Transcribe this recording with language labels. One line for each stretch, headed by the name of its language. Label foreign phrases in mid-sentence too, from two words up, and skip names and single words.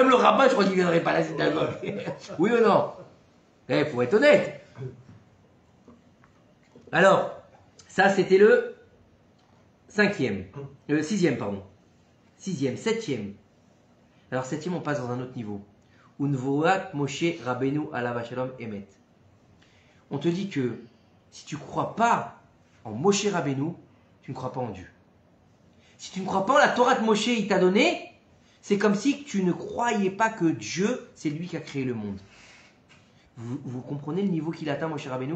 French: Même le rabbin, je crois qu'il ne viendrait pas à la synagogue. Oui ou non? Eh, faut être honnête. Alors, ça c'était le sixième, pardon. Septième. Alors septième, on passe dans un autre niveau.
Hebrew: ונבואת משה רבנו עליו השלום אמת.
French: On te dit que si tu ne crois pas en Moshe Rabbeinu, tu ne crois pas en Dieu. Si tu ne crois pas en la Torah de Moshe, il t'a donné, c'est comme si tu ne croyais pas que Dieu, c'est lui qui a créé le monde. Vous comprenez le niveau qu'il atteint, Moshe Rabbeinu?